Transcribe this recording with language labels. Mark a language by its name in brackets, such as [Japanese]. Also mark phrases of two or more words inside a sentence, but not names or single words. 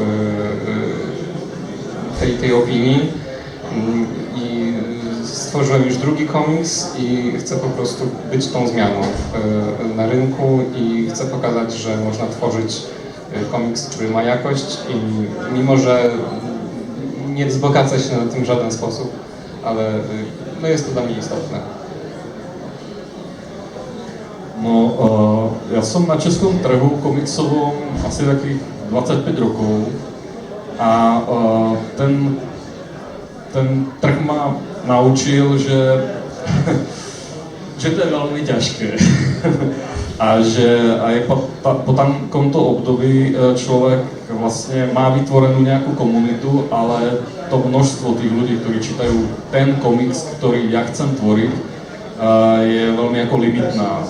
[Polish] tej opinii i stworzyłem już drugi komiks i chcę po prostu być tą zmianą na rynku i chcę pokazać, że można tworzyć komiks, który ma jakość i mimo, że nie wzbogaca się na tym w żaden sposób, ale no jest to dla mnie istotne. No, [Slovak] ja som na českom trhu komiksovom asi takých 25 rokov a ten trh ma naučil, že to je veľmi ťažké a že aj po takomto období človek vlastne má vytvorenú nejakú komunitu, ale to množstvo tých ľudí, ktorí čítajú ten komiks, ktorý ja chcem tvoriť, je veľmi ako limitná.